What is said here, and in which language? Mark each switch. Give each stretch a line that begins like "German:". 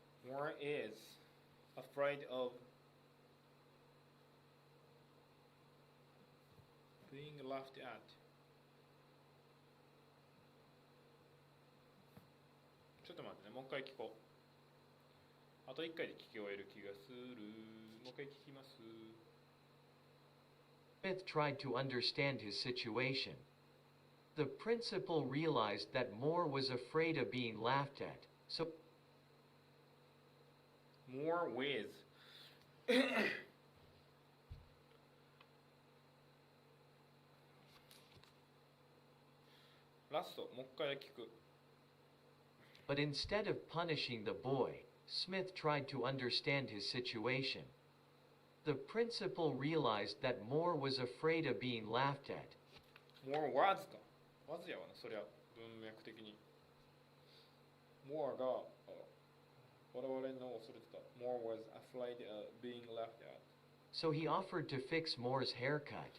English: Moore is afraid of being laughed at.
Japanese: ちょっと待ってね、もう一回聞こう。あと一回で聞き終える気がする。もう一回聞きます。
English: Smith tried to understand his situation. The principal realized that Moore was afraid of being laughed at, so More with
Japanese: ラストもう一回聞く。
English: But instead of punishing the boy, Smith tried to understand his situation. The principal realized that Moore was afraid of being laughed at. More was か。
Japanese: was やわな、そりゃ文脈的に。More が我々の恐れてた。
English: More was afraid of being laughed at. So he offered to fix Moore's haircut.